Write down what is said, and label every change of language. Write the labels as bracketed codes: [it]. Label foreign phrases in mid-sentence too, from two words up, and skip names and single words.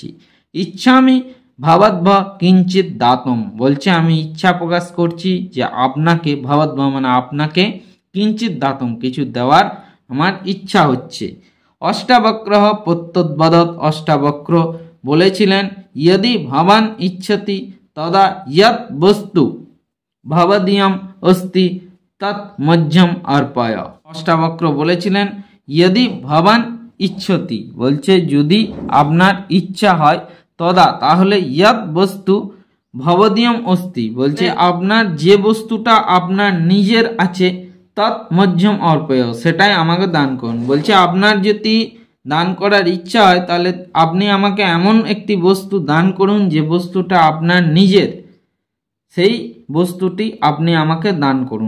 [sa] ইচ্ছামি ভবদ্ভ কিঞ্চিত দাতম, [bn] বলছে আমি ইচ্ছা প্রকাশ করছি যে আপনাকে ভবদ্ভ মানে আপনাকে [sa] কিঞ্চিত দাতম [bn] কিছু দেওয়ার আমার ইচ্ছা হচ্ছে। [sa] অষ্টাবক্র প্রত্যুদ্বদৎ, [bn] অষ্টাবক্র বলেছিলেন, [sa] यदि भवान इच्छति तदा यत् वस्तु भवदीयम अस्ति तत् मध्यम अर्पय। [bn] অষ্টাবক্র বলেছিলেন [sa] यदि भवान इच्छति, [bn] বলছে যদি আপনার ইচ্ছা হয়, তদা তাহলে [sa] यत् বস্তু ভবদীয়ম अस्ति, [bn] বলছে আপনার যে বস্তুটা আপনার নিজের আছে, [sa] তৎ মধ্যম অর্পয় [bn] সেটাই আমাকে দান করুন। বলছে আপনার যদি দান করার ইচ্ছা হয় তাহলে আপনি আমাকে এমন একটি বস্তু দান করুন যে বস্তুটা আপনার নিজের, সেই বস্তুটি আপনি আমাকে দান করুন।